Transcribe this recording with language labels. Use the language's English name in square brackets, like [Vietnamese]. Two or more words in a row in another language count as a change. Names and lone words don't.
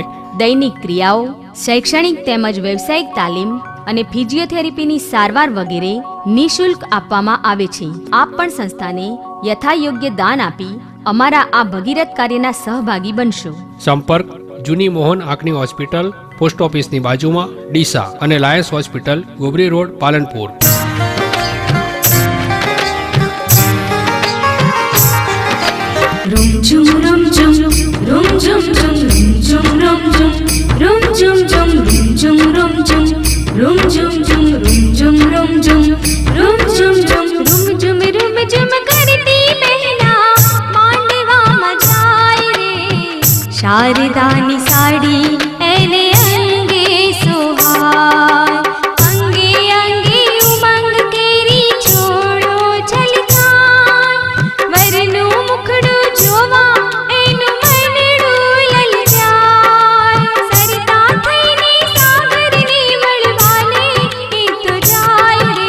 [Gujarati] દૈનિક ક્રિયાઓ, શૈક્ષણિક તેમજ વ્યવસાયિક તાલીમ અને ફિઝિયોથેરાપીની સારવાર વગેરે નિઃશુલ્ક આપવામાં આવે છે. આપ પણ સંસ્થાને યથાયોગ્ય દાન આપી અમારા આ ભગીરથ કાર્યના સહભાગી બનશો. સંપર્ક જૂની મોહન આંખની હોસ્પિટલ, પોસ્ટ ઓફિસની બાજુમાં ડીસા અને લાયન્સ હોસ્પિટલ ગોબરી રોડ પાલનપુર. rum zum rum zum rum zum zum rum zum rum zum rum zum rum zum rum zum zum rum zum rum zum rum કરતી બહેના માંડવા મજાય રે શારદાની સાડી એને અંગે સુહાય અંગે અંગે ઉમંગ કેરી છોડો છલકાય વરનું મુખડું જોવા એનું મનડું લલચાય સરતા થઈને સાગરને મળવાને એ તો જાય રે.